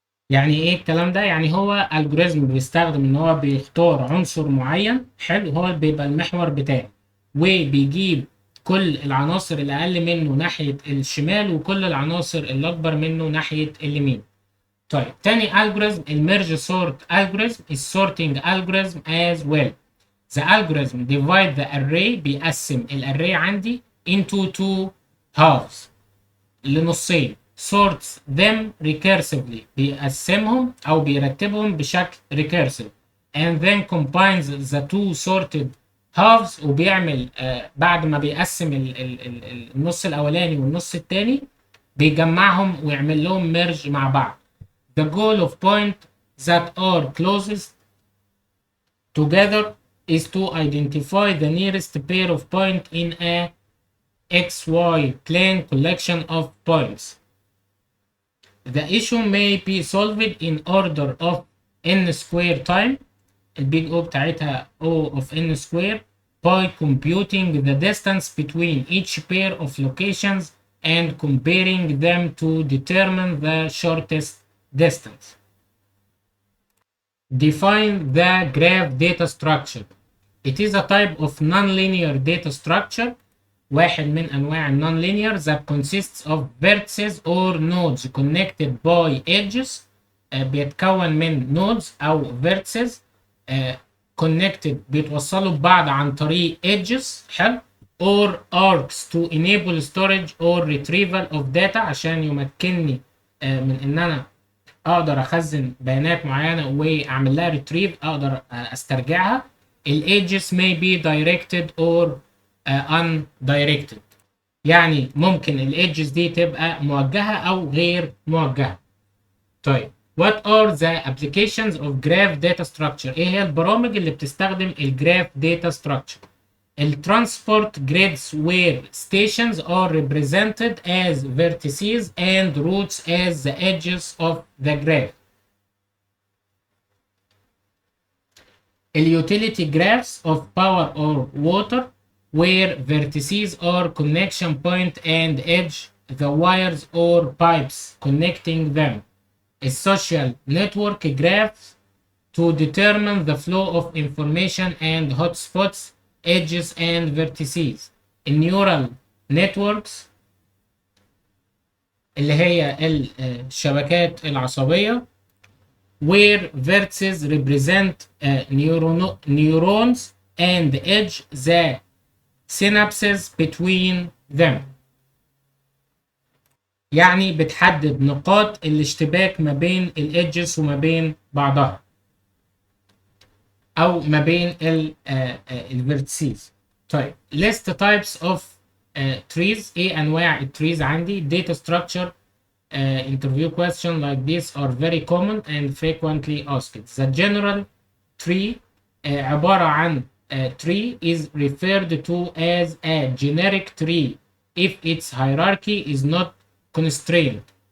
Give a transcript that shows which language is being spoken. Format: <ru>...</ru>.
<ar>يعني ايه الكلام ده؟ يعني هو الجوريزم بيستخدم ان هو بيختار عنصر معين، حلو، هو بيبقى المحور بتاعه، وبيجيب كل العناصر اللي اقل منه ناحية الشمال وكل العناصر اللي اكبر منه ناحية اليمين. طيب تاني الجوريزم الميرج سورت الجوريزم السورتنج الجوريزم</ar> <en>as well. The algorithm divide the array،</en> <ar>بيقسم الاري عندي</ar> <en>into two halves،</en> <ar>لنصين.</ar> <en>sorts them recursively،</en> <ar>بيقسمهم او بيرتبهم بشكل recursive</ar> <en>and then combines the two sorted halves،</en> <ar>وبيعمل بعد ما بيقسم النص الاولاني والنص التاني بيجمعهم ويعمل لهم merge مع بعض.</ar> <en>The goal of point that are closest together is to identify the nearest pair of point in a XY plane collection of points. The issue may be solved in order of n square time،</en> <ar>البيج O بتاعتها O of n square،</ar> <en>by computing the distance between each pair of locations and comparing them to determine the shortest distance. Define the graph data structure. It is a type of nonlinear data structure،</en> <ar>واحد من أنواع</ar> <en>non-linear that consists of vertices or nodes connected by edges.</en> <ar>بيتكون من nodes أو vertices connected، بيتوصلوا ببعض عن طريق edges، حلو،</ar> <en>or arcs to enable storage or retrieval of data،</en> <ar>عشان يمكنني من إن أنا اقدر اخزن بيانات معينه واعمل لها ريتريف، اقدر استرجعها. الايدجز</ar> <en>may be directed or undirected،</en> <ar>يعني ممكن الايدجز دي تبقى موجهه او غير موجهه.</ar> <en>طيب what are the applications of graph data structure؟</en> <ar>ايه هي البرامج اللي بتستخدم الجراف</ar> <en>data structure؟ الترانسبورت grids where stations are represented as vertices and routes as the edges of the graph. Utility graphs of power or water where vertices are connection point and edge the wires or pipes connecting them. Social network graphs to determine the flow of information and hotspots, edges and vertices. neural networks</en> <ar>اللي هي الشبكات العصبية</ar> <en>where vertices represent neurons and edge the synapses between them،</en> <ar>يعني بتحدد نقاط الاشتباك ما بين الedges وما بين بعضها او ما بين الفيرتسيز.</ar> <en>طيب list types of trees،</en> <ar>ايه انواع التريز عندي؟</ar> <en>data structure interview questions like this are very common and frequently asked. The general tree</en> <ar>عبارة عن</ar> <en>tree is referred to as a generic tree if its hierarchy is not constrained.</en>